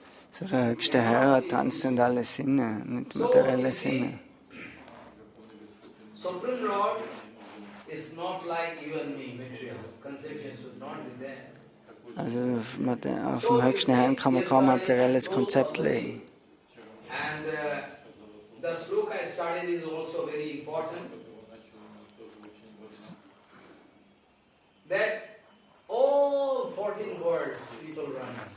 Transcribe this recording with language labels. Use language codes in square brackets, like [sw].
[de] So der Höchste Herr hat transzendentale Sinne, nicht materielle Sinne. [en] Supreme Lord is not like you and me, material. Conception should not be there. [de] Also auf dem Höchsten Herrn kann man kein materielles Konzept legen. [en] And the sloka I studied is also very important. That all 14 words people run.